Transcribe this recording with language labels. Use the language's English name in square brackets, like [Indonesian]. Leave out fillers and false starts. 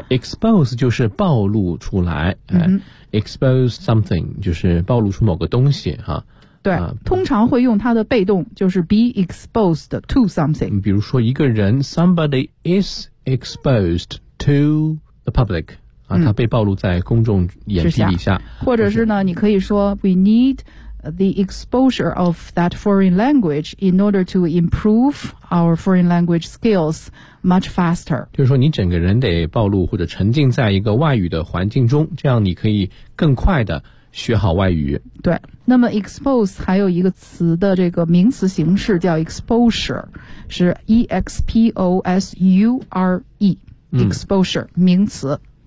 [Chinese] expose 就是暴露出来， [English] expose something [Chinese] 就是暴露出某个东西哈。对，通常会用它的被动，就是 [English] be exposed to something。 [Chinese] 比如说一个人 [English] somebody is exposed to the public。 [Chinese] 他被暴露在公众眼皮底下。或者是呢，你可以说 [English] We need the exposure of that foreign language in order to improve our foreign language skills much faster。 [Chinese] 就是说你整个人得暴露或者沉浸在一个外语的环境中，这样你可以更快的学好外语。对，那么 expose 还有一个词的这个名词形式叫 exposure， 是 E-X-P-O-S-U-R-E、exposure 名词。